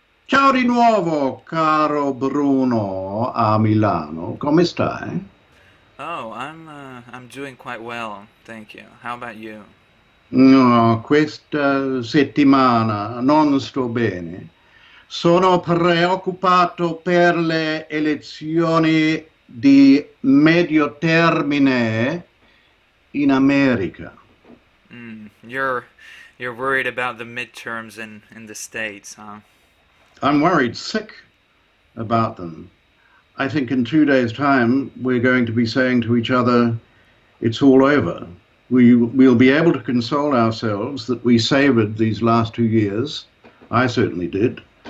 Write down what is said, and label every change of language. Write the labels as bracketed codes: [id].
[it] Ciao di nuovo, caro Bruno a Milano. Come stai? [en] Oh, I'm doing quite well, thank you. How about you? [it] No, questa settimana non sto bene. Sono preoccupato per le elezioni di medio termine in America. [en] You're worried about the midterms in the States, huh? I'm worried sick about them. I think in 2 days' time, we're going to be saying to each other, it's all over. We'll be able to console ourselves that we savored these last 2 years. I certainly did.